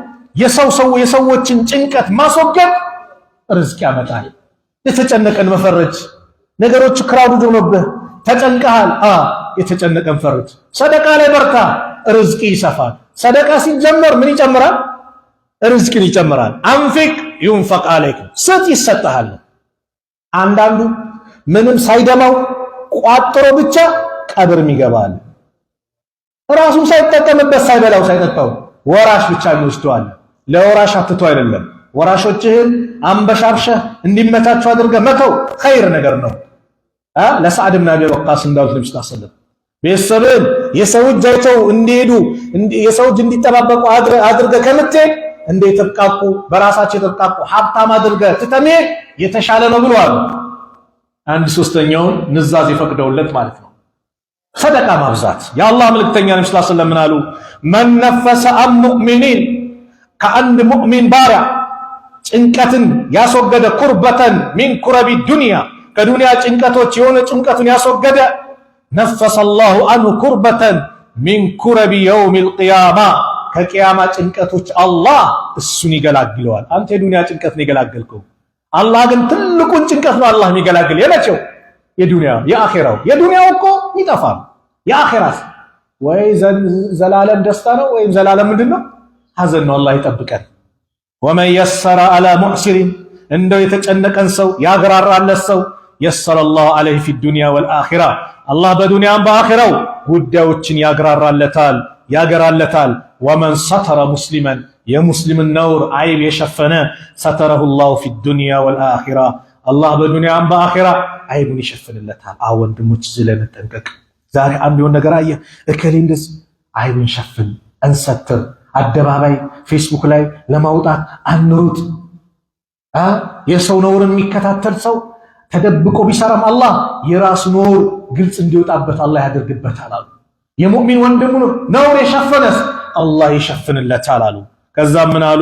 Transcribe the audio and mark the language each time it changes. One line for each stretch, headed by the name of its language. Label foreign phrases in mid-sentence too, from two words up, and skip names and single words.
Amharic: የሰዎችን ጭንቀት ማስወገድ ርዝቅ ያመጣል የተጨነቀን መፈረጅ ነገሮች ክራውድ ሆነብህ ተጨንቀሃል የተጨነቀን ፈርጅ ሰደቃ ላይ በርታ ርዝቅ ይሰፋል ሰደቃ ሲጀመር ምን ይጨምራል ርዝቅን ይጨምራል
Arabic: أنفق ينفق عليك
Amharic: ስጥ ይሰጣል አንዳንዱ ምንም ሳይደማው ቋጥሮ ብቻ ቀብርም ይገባል ራሱን ሳይጠቀምበት ሳይበላው ሳይጠጣው ወራሽ ብቻ ይወስደዋል ለወራሽ አትቶ አይደለም ወራሾችህን አንበሻብሸህ እንዲመታቸው አድርገህ መተው ኸይር ነገር ነው ለሰዓድ ብን አቢ ወቃስ እንዳሉት ነብዩ
Arabic: صلى الله عليه وسلم
Amharic: ቤተሰብን የሰው እጅ አይተው እንዲሄዱ የሰው እጅ እንዲጠባበቁ አድርገህ ከምትሄድ እንደተብቃቁ በራሳቸው የተብቃቁ ሀብታም አድርገህ ትተምሄድ የተሻለ ነው ብለዋል አንድ ሶስተኛውን ንዛዝ ይፈቅደውለት ማለት ነው ሰደቃ ማብዛት የአላህ መልእክተኛ ነብዩ
Arabic: صلى الله عليه وسلم
Amharic: ምን አሉ
Arabic: من نفس عن مؤمنين
Amharic: ከአንድ ሙእሚን ባሪያ ጭንቀትን ያስወገደ
Arabic: كربة من كرب
Amharic: ዱንያ ከዱንያ ጭንቀቶች የሆነ ጭንቀቱን ያስወገደ
Arabic: نفس الله عنه كربة من كرب يوم القيامة
Amharic: ከቂያማ ጭንቀቶች አላህ እሱን ይገላግለዋል አንተ የዱንያ ጭንቀት ነው ይገላግልከው አላህ ግን ትልቁን ጭንቀት ነው አላህ የሚገላግል የመቼው የዱንያ የአኺራው የዱንያው እኮ ይጠፋል የአኺራስ ወይ ዘላለም ደስታ ነው ወይ ዘላለም ምንድነው ሐዘን ነው አላህ ይጠብቀን
Arabic: ومن يسر على معسر
Amharic: እንደው የተጨነቀን ሰው ያግራራለት ሰው
Arabic: يسر الله عليه في الدنيا والاخره الله
Amharic: በዱንያም በአኺራው ጉዳዮችን ያግራራለታል
Arabic: ومن ستر مسلما
Amharic: የሙስሊም ነውር አይብ የሸፈነ
Arabic: ستره الله في الدنيا والاخره الله
Amharic: በዱንያም በአኺራ አይቡን ይሸፍንለታል ወንድሞች ዝለመጠንቀቅ ዛሬ አንድ የሆነ ነገር አየ እከሌ እንደዚህ አይቡን ሸፍን እንሰትር። አደባባይ ፌስቡክ ላይ ለማውጣት አንሩጥ። የሰው ነውር የሚከታተል ሰው ተደብቆ ቢሰራም አላህ የራሱ ነውር ግልጽ እንዲወጣበት አላህ ያደርግበታል አሉ። የሙእሚን ወንድሙ ነውር የሸፈነስ አላህ ይሸፍንለታል አሉ። ከዛ ምን አሉ?